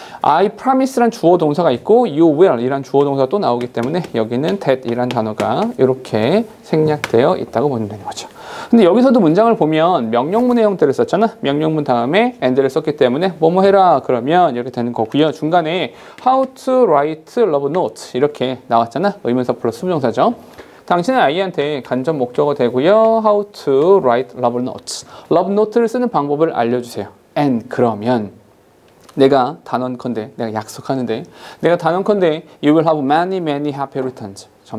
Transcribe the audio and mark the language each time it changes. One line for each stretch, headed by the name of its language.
Korean: I promise란 주어 동사가 있고 you will 이란 주어 동사가 또 나오기 때문에 여기는 that 이란 단어가 이렇게 생략되어 있다고 보면 되는 거죠. 근데 여기서도 문장을 보면 명령문의 형태를 썼잖아. 명령문 다음에 and를 썼기 때문에 뭐뭐 해라 그러면 이렇게 되는 거고요. 중간에
English: how to write love note
Korean: 이렇게 나왔잖아. 의문사 플러스 수동사죠. 당신은 아이한테 간접 목적어 되고요.
English: How to write love notes.
Korean: love note를 쓰는 방법을 알려주세요. And 그러면 내가 단언컨대, 내가 약속하는데, 내가 단언컨대
English: you will have many happy returns.